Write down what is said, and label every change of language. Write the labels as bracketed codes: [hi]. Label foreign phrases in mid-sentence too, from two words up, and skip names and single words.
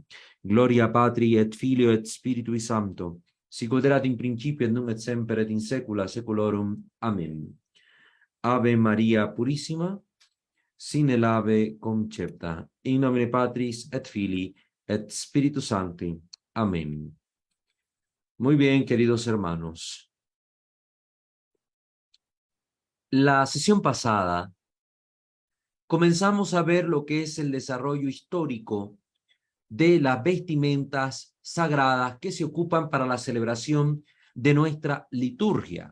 [la] Gloria Patri et Filio et Spiritui Sancto, sicut erat in principio et nunc et semper et in saecula saeculorum. Amen. Ave Maria Purissima, sine lave concepta, in nomine Patris et Filii et Spiritus Sancti. Amén. [es] Muy bien, queridos hermanos. La sesión pasada comenzamos a ver lo que es el desarrollo histórico de las vestimentas sagradas que se ocupan para la celebración de nuestra liturgia.